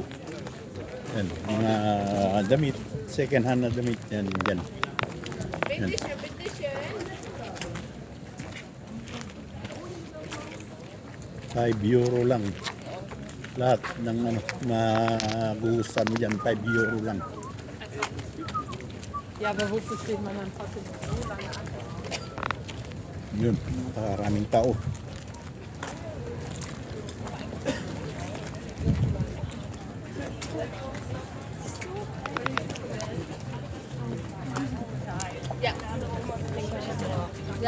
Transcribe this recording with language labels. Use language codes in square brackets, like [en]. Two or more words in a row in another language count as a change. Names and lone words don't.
[tl] Yan, mga damit, [en] second hand [tl] na damit, yan, yan. Yan. 5 euro lang. Lahat ng magugustuhan mo dyan, 5 euro lang. [de] Ja, aber wofür steht man dann trotzdem? [tl] Yun, napakaraming tao. [de] Ja.